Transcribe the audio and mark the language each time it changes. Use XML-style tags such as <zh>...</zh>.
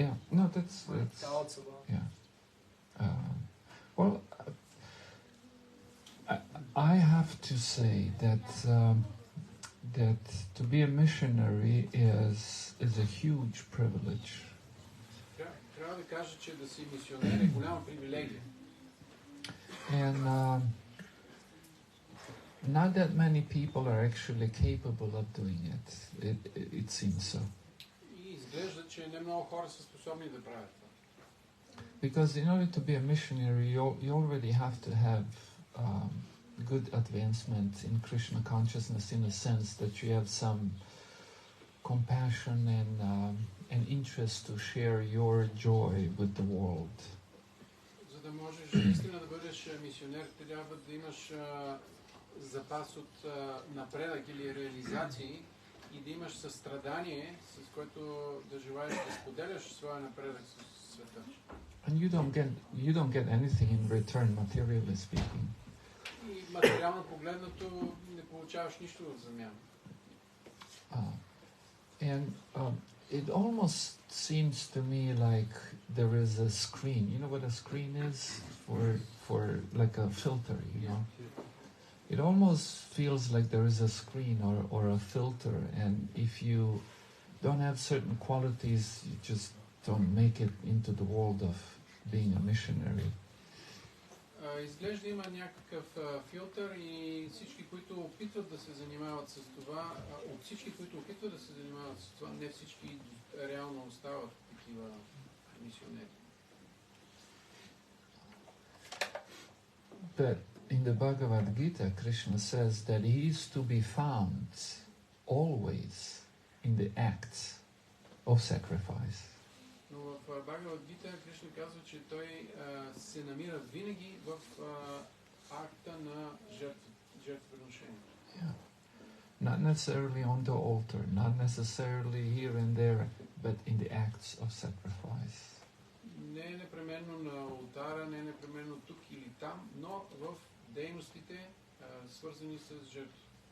<en>No, that's my thoughts about. Well, I have to say that that to be a missionary is a huge privilege.</en> <bg>Трябва да кажа, че да си мисионер е голяма привилегия.</bg> <en>And not that many people are actually capable of doing it. It seems so.</en> <bg>И изглежда, че не много хора са способни да правят това.</bg> <en>Because in order to be a missionary, you already have to have good advancement in Krishna consciousness, in the sense that you have some compassion and interest to share your joy with the world.</en> <bg>За да можеш наистина да бъдеш мисионер, трябва да имаш запас от напредък или реализации и да имаш състрадание, с което да желаеш да споделяш своя напредък с света.</bg> <en>And you don't get anything in return, materially speaking.</en> <bg>И материално погледнато не получаваш нищо в замяна.</bg> <en>And it almost seems to me like there is a screen. You know what a screen is? For like a filter, you know? It almost feels like there is a screen or a filter, and if you don't have certain qualities, you just don't make it into the world of being a missionary.</en> <bg>Изглежда има някакъв филтър и всички, които опитват да се занимават с това, от всички, които опитват да се занимават с това, не всички реално остават такива мисионери.</bg> <en>But in the Bhagavad Gita, Krishna says that he is to be found always in the acts of sacrifice.</en> <bg>Но в Бхагавад Гита Кришна казва, че той се намира винаги в акта на жертвоприношение.</bg> <en>Yeah. Not necessarily on the altar, not necessarily here and there, but in the acts of sacrifice.</en> <bg>Не е непременно на алтара, не е непременно тук или там, но в дейностите, свързани с жертва.</bg>